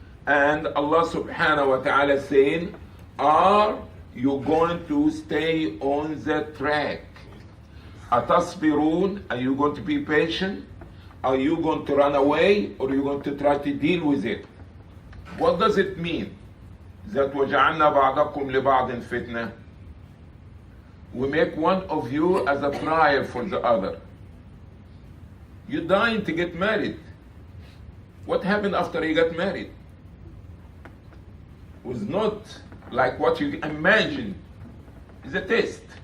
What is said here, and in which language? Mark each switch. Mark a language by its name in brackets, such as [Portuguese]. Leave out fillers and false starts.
[English] And Allah subhanahu wa ta'ala saying, are you going to stay on the track? Atasbirun, are you going to be patient? Are you going to run away, or are you going to try to deal with it? What does it mean? [Arabic] That وَجَعَلْنَا بَعْضَكُمْ لِبَعْضٍ فِتْنَةً. [English] We make one of you as a trial for the other. You're dying to get married. What happened after you got married? It was not like what you imagine. It's a test.